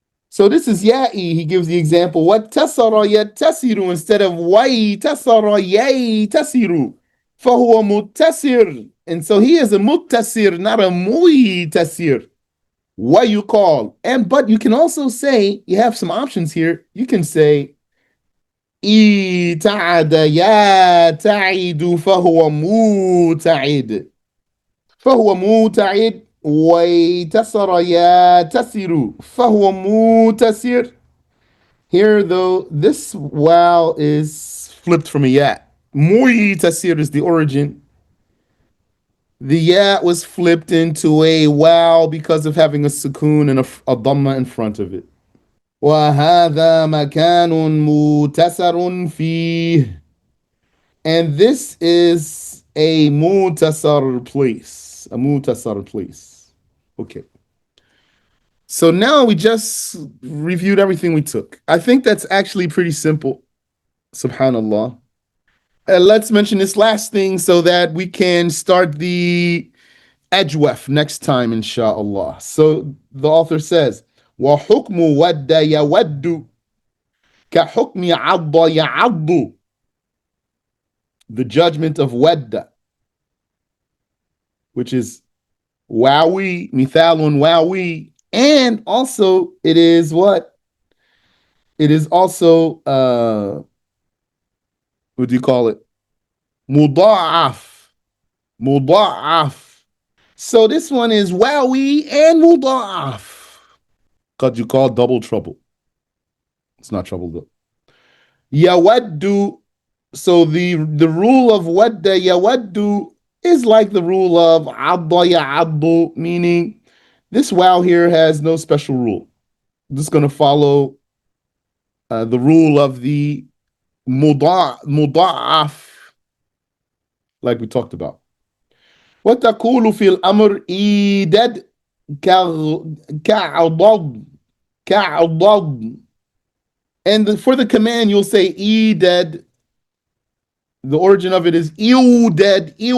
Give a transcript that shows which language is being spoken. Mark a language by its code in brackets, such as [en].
[en] So this is ya'i. He gives the example. What tasara yattasiru instead of wai tasara yai tasiru. [ar] فهو متسر. [en] And so he is a muttasir, not a muitasir. What you call. And but you can also say, you have some options here. You can say [ar] إِتَعَدَ يَا تَعِدُ فَهُوَ مُتَعِدٌ. فهو متعد. ويتسر يتسر فهو متسر. [en] Here, though, this wow is flipped from a ya. Muitasir is the origin. The ya was flipped into a wow because of having a sukoon and a dhamma in front of it. [ar] وهذا مكان متسر فيه. [en] And this is a mutasar place. A mutasar place. Okay. So now we just reviewed everything we took. I think that's actually pretty simple. Subhanallah. Let's mention this last thing so that we can start the ajwaf next time, inshallah. So the author says, [ar] وَحُكْمُ وَدَّ يَوَدُّ كَحُكْمِ عَضَّ يَعَضُّ. [en] The judgment of wadda, which is wawi, mithalun wawi, and also it is what? It is also what do you call it? Muda'af. Muda'af. So this one is wawi and muda'af. Because you call double trouble. It's not trouble though. Yawaddu. So the rule of wadda yawaddu is like the rule of adda ya'addu, meaning this wow here has no special rule. I'm just going to follow the rule of the muda'af, like we talked about. [ar] وتقول في الأمر إيدد كعضض كعضض. [en] And for the command, you'll say dead. The origin of it is dead.